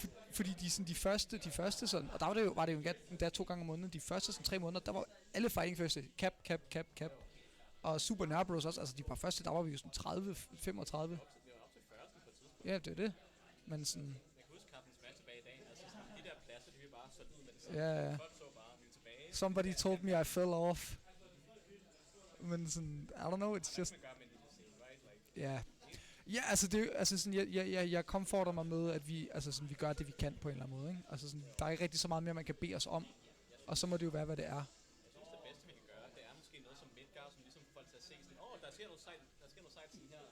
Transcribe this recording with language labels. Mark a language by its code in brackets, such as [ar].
[da] Fordi de sådan de første sådan, og der var det jo endda 2 gange om måneden, de første sådan 3 måneder, der var alle Fighting Første cap. Og Super Nørrebros også, altså de par første, der var vi jo sådan 30, 35. Ja, det er det. Men sådan... Jeg kan huske kampen tilbage i dag, altså de der pladser, de vil bare sådan ud med det samme. Ja. Folk så bare, vi er tilbage. [en] Somebody told me I fell off. [da] Men sådan, [en] I don't know, it's just... [da] Ja. Ja, altså det altså sådan jeg komforter mig med at vi altså sådan vi gør det vi kan på en eller anden måde, ikke? Altså sådan der er ikke rigtig så meget mere man kan bede os om. Og så må det jo være hvad det er. Jeg synes det bedste vi kan gøre, det er måske noget som Midgard, som ligesom får folk til at se sådan, der sker noget sejt sådan her.